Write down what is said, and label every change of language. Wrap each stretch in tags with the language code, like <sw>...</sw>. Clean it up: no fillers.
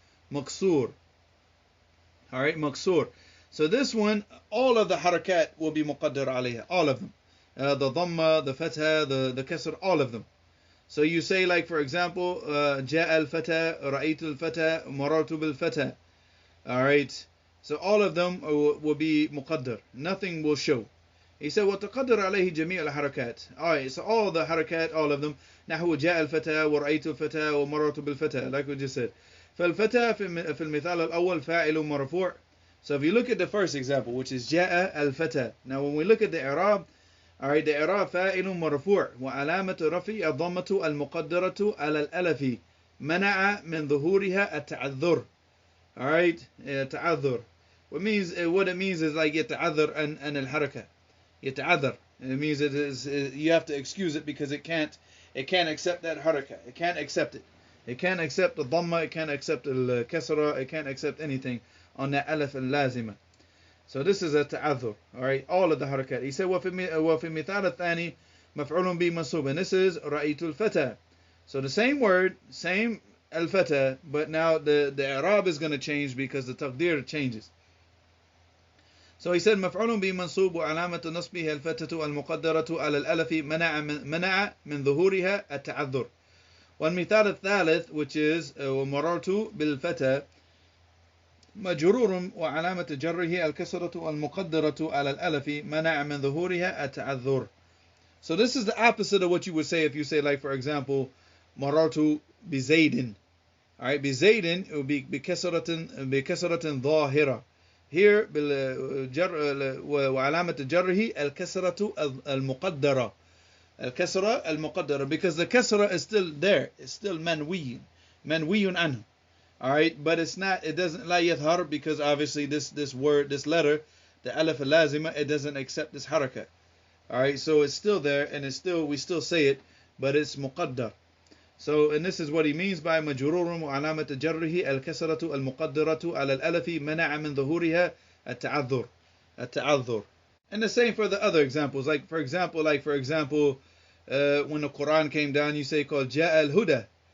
<en>Maqsoor. Alright, maqsoor. So this one, all of the harakat will be muqaddar alayha. All of them. The dhamma, the fatha, the kasr, all of them. So you say, like, for example,</en> <ar>جاء الفتى, رأيت الفتى, مررت بالفتى.</ar> <en>Alright. So all of them will be muqaddar. Nothing will show. He said,</en> <ar>وتقدر عليه جميع الحركات.</ar> <en>Alright, so all the harakat, all of them.</en> <ar>نحو جاء الفتى, ورأيت الفتى, ومررت بالفتى.</ar> <en>Like we just said.</en> <ar>فالفتى في المثال الأول فاعل مرفوع.</ar> <en>So if you look at the first example, which is</en> <ar>جاء الفتى.</ar> <en>Now when we look at the i'rab,</en> <ar>alright, the i'rab فاعل مرفوع وعلامة رفعه الضمة المقدرة على الألف منع من ظهورها التعذر.</ar> <en>Alright, تعذر. What it means is like</en> <ar>يتعذر عن الحركة. يتعذر.</ar> <en>It means it is, you have to excuse it because it can't accept that harakah. It can't accept it. It can't accept the dhamma, it can't accept the kasra, it can't accept anything on that alif al-lazima. So this is a ta'adhur. Alright, all of the harakat. He said,</en> <ar>وَفِي مِثَالَ الثَّانِي مَفْعُولٌ بِهِ مَنْصُوبٌ.</ar> <en>And this is</en> <ar>رَأَيْتُ الْفَتَى.</ar> <en>So the same word, same al-fata, but now the i'rab is going to change because the taqdir changes. So he said,</en> <ar>مفعول به منصوب وعلامة نصبه الفتة المقدرة على الألف منع من ظهورها التعذر. والمثال الثالث,</ar> <en>which is</en> <ar>ومررت بالفتى مجرور وعلامة جره الكسرة المقدرة على الألف منع من ظهورها التعذر.</ar> <en>So this is the opposite of what you would say if you say, like, for example,</en> <ar>مررت بزيد.</ar> <en>Alright, بزيد it would be</en> <ar>بكسرة ظاهرة. Here وعلامة جره الكسرة المقدرة.</ar> <en>الكسرة المقدرة, because the kasra is still there. It's still</en> <ar>منوي عنه.</ar> <en>Alright, but it's not, it doesn't</en> <ar>لا يظهر,</ar> <en>because obviously this word, this letter, the alif al-lazima, it doesn't accept this harakah. Alright, so it's still there, and it's still, we still say it, but it's muqaddar. So, and this is what he means by</en> <ar>مجرور وعلامة جره الكسرة المقدرة على الألف منع من ظهورها التعذر.</ar> <en>And the same for the other examples. Like for example, when the Quran came down, you say called</en> <ar>جاء الهدى.</ar>